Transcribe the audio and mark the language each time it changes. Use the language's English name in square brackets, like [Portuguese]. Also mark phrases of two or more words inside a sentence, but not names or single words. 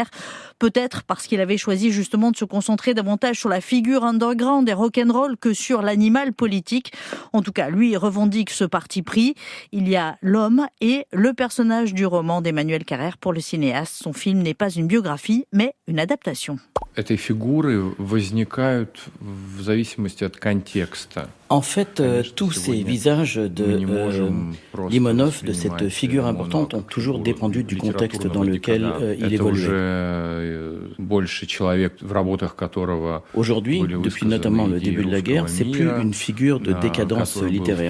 [French] Peut-être parce qu'il avait choisi justement de se concentrer davantage sur la figure underground et rock'n'roll que sur l'animal politique. En tout cas, lui revendique ce parti pris. Il y a l'homme et le personnage du roman d'Emmanuel Carrère pour le cinéaste. Son film n'est pas une biographie, mais une adaptation. [Russian] Этой фигуры возникают в зависимости от контекста. [French] En fait, tous ces visages de Limonov, de cette figure importante, ont toujours dépendu du contexte dans lequel il évoluait. Aujourd'hui, depuis notamment le début de la guerre, c'est plus une figure de décadence littéraire.